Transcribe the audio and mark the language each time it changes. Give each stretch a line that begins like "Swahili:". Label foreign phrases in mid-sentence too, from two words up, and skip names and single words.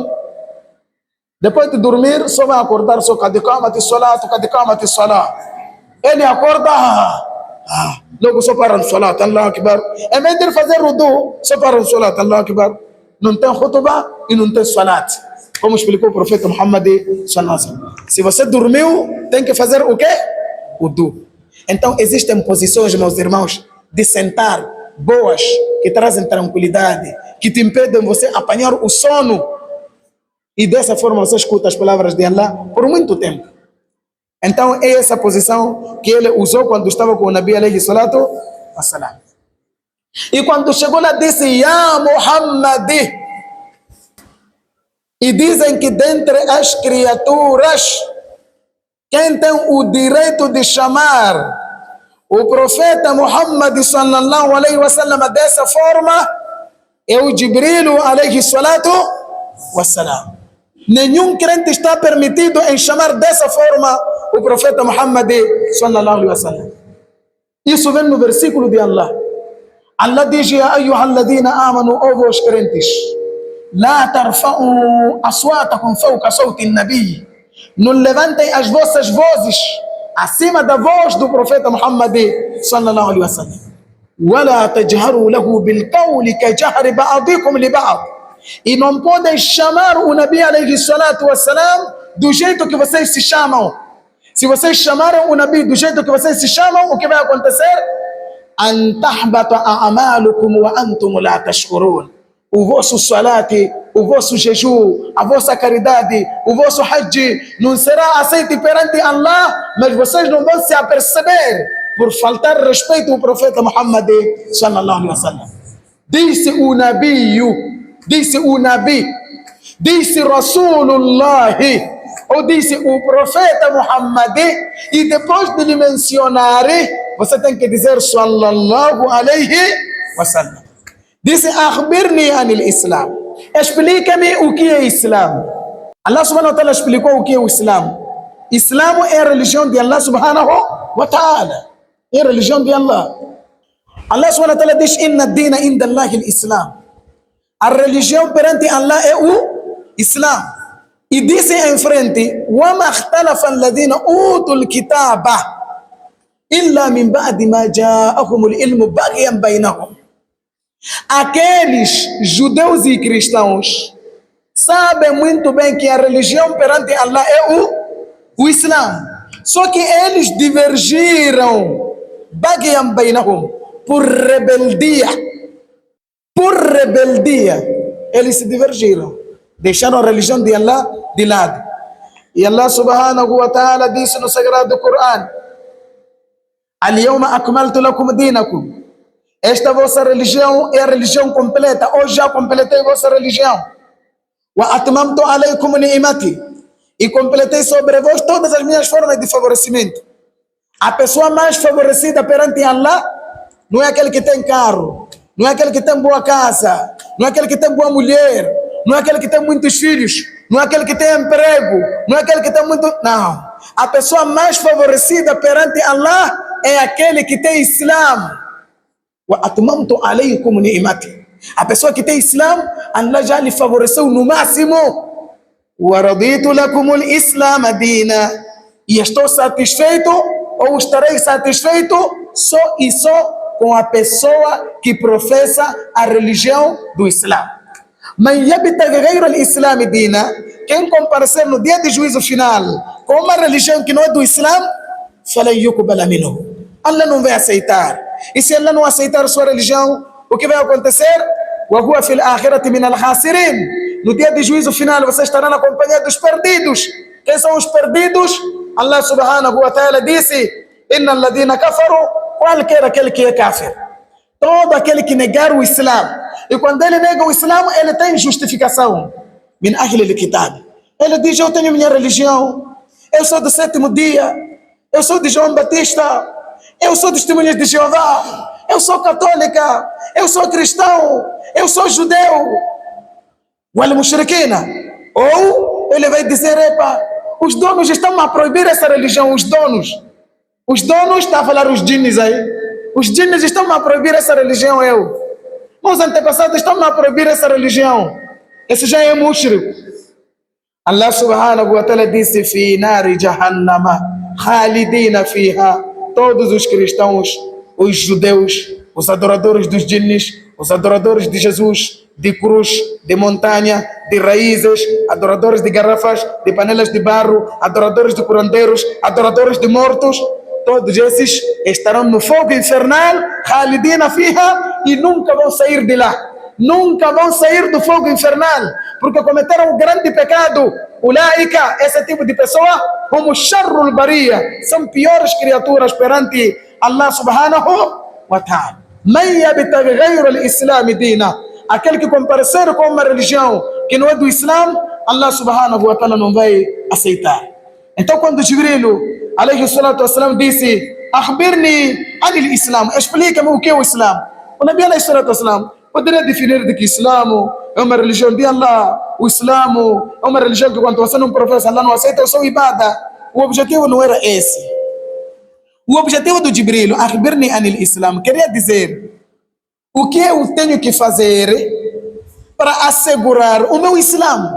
Portuguese: Depois de dormir, só vai acordar, só
Arabic: قد قامت الصلاة.
Portuguese: Ele acorda, logo só para no salat,
Arabic: الله أكبر.
Portuguese: Em vez de fazer wudu, só para no salat,
Arabic: الله أكبر.
Portuguese: Não tem khutbah e não tem salat. Como explicou o profeta Muhammad
Arabic: صلى الله عليه وسلم.
Portuguese: Se você dormiu, tem que fazer o quê? Wudu. Então existem posições, meus irmãos, de sentar, boas, que trazem tranquilidade, que te impedem você apanhar o sono. E dessa forma você escuta as palavras de Allah por muito tempo. Então é essa posição que ele usou quando estava com o Nabi
Arabic: عليه الصلاة والسلام.
Portuguese: E quando chegou lá disse,
Arabic: يا محمد.
Portuguese: E dizem que dentre as criaturas, quem tem o direito de chamar o profeta Muhammad
Arabic: صلى الله عليه وسلم
Portuguese: dessa forma é o Jibril
Arabic: عليه الصلاة والسلام.
Portuguese: Nenhum crente está permitido em chamar dessa forma o profeta Muhammad
Arabic: صلى الله عليه وسلم.
Portuguese: Isso vem no versículo de Allah.
Arabic: Allah diz: يا أيها الذين آمنوا,
Portuguese: ó vós crentes,
Arabic: لا ترفعوا أصواتكم فوق صوت النبي.
Portuguese: Não levantem as vossas vozes acima da voz do profeta Muhammad
Arabic: صلى الله عليه وسلم. ولا تجهروا له بالقول كجهر بعضكم لبعض.
Portuguese: E não podem chamar o Nabi
Arabic: عليه الصلاة والسلام
Portuguese: do jeito que vocês se chamam. Se vocês chamaram o Nabi do jeito que vocês se chamam, o que vai acontecer?
Arabic: أن تحبط أعمالكم وأنتم لا تشكرون.
Portuguese: O vosso salat, o vosso jejum, a vossa caridade, o vosso hajj não será aceito perante Allah, mas vocês não vão se aperceber por faltar respeito ao profeta Muhammad
Arabic: صلى الله عليه وسلم.
Portuguese: Disse o Nabi, disse Rasulullah, ou disse o profeta Muhammad, e depois de lhe mencionar, você tem que dizer
Arabic: صلى الله عليه وسلم. Disse أخبرني عن الإسلام,
Portuguese: explica-me o que é Islam. Allah
Arabic: سبحانه وتعالى
Portuguese: explicou o que é o Islam. Islam é a religião de Allah
Arabic: سبحانه وتعالى,
Portuguese: é a religião de Allah. Allah
Arabic: سبحانه وتعالى
Portuguese: diz
Arabic: إن الدين عند الله الإسلام.
Portuguese: A religião perante Allah é o Islam. E disse em frente:
Arabic: وَمَا اخْتَلَفَ الَّذِينَ أُوتُوا الْكِتَابَ إِلَّا مِنْ بَعْدِ مَا جَاءَهُمُ الْعِلْمُ بَغْيًا بَيْنَهُمْ.
Portuguese: Aqueles judeus e cristãos sabem muito bem que a religião perante Allah é o Islam. Só que eles divergiram
Arabic: بَغْيًا بَيْنَهُمْ,
Portuguese: por rebeldia. Por rebeldia, eles se divergiram, deixaram a religião de Allah de lado. E Allah
Arabic: سبحانه وتعالى
Portuguese: disse no Sagrado Corão:
Arabic: اليوم أكملت لكم دينكم.
Portuguese: Esta vossa religião é a religião completa. Hoje já completei vossa religião.
Arabic: وأتممت عليكم نعمتي.
Portuguese: E completei sobre vós todas as minhas formas de favorecimento. A pessoa mais favorecida perante Allah não é aquele que tem carro, não é aquele que tem boa casa, não é aquele que tem boa mulher, não é aquele que tem muitos filhos, não é aquele que tem emprego, não é aquele que tem muito... Não. A pessoa mais favorecida perante Allah é aquele que tem Islam.
Arabic: وأتممت عليكم نعمتي.
Portuguese: A pessoa que tem Islam, Allah já lhe favoreceu no máximo.
Arabic: ورضيت لكم الإسلام دينا.
Portuguese: E estou satisfeito, ou estarei satisfeito, só e só com a pessoa que professa a religião do Islã.
Arabic: من يبتغ غير الإسلام دينا,
Portuguese: quem comparecer no dia de juízo final com uma religião que não é do Islã,
Arabic: فلن يقبل منه.
Portuguese: Allah não vai aceitar. E se Allah não aceitar sua religião, o que vai acontecer?
Arabic: وهو في الآخرة من الخاسرين.
Portuguese: No dia de juízo final você estará na companhia dos perdidos. Quem são os perdidos?
Arabic: الله سبحانه وتعالى disse: إن الذين كفروا,
Portuguese: qualquer aquele que é kafir, todo aquele que negar o Islã. E quando ele nega o Islã, ele tem justificação.
Arabic: من أهل الكتاب.
Portuguese: Ele diz: eu tenho minha religião, eu sou do sétimo dia, eu sou de João Batista, eu sou testemunha de Jeová, eu sou católica, eu sou cristão, eu sou judeu.
Arabic: والمشركين.
Portuguese: Ou ele vai dizer, epa, os donos estão a proibir essa religião, os donos. Os donos, está a falar os jinnis aí. Os jinnis estão a proibir essa religião, eu. Meus antepassados estão a proibir essa religião. Esse já é mushrik.
Arabic: الله سبحانه وتعالى disse, في نار جهنم خالدين فيها.
Portuguese: Todos os cristãos, os judeus, os adoradores dos jinnis, os adoradores de Jesus, de cruz, de montanha, de raízes, adoradores de garrafas, de panelas de barro, adoradores de curandeiros, adoradores de mortos, todos esses estarão no fogo infernal,
Arabic: خالدين فيها,
Portuguese: e nunca vão sair de lá. Nunca vão sair do fogo infernal, porque cometeram um grande pecado. Ulaika, esse tipo de pessoa, como
Arabic: شر البرية,
Portuguese: são piores criaturas perante Allah
Arabic: سبحانه وتعالى. من يبتغ غير الإسلام دينا,
Portuguese: aquele que comparecer com uma religião que não é do Islã, Allah
Arabic: سبحانه وتعالى
Portuguese: não vai aceitar. Então quando Jibril
Arabic: عليه الصلاة والسلام
Portuguese: disse,
Arabic: أخبرني عن الإسلام,
Portuguese: explica-me o que é o Islã. O Nabi
Arabic: عليه الصلاة والسلام
Portuguese: poderia definir de que Islã é uma religião de Allah. O Islã é uma religião que quando você não professa, Allah não aceita o seu ibada. O objetivo não era esse. O objetivo do Jibril,
Arabic: أخبرني عن الإسلام,
Portuguese: queria dizer o que eu tenho que fazer para assegurar o meu Islã.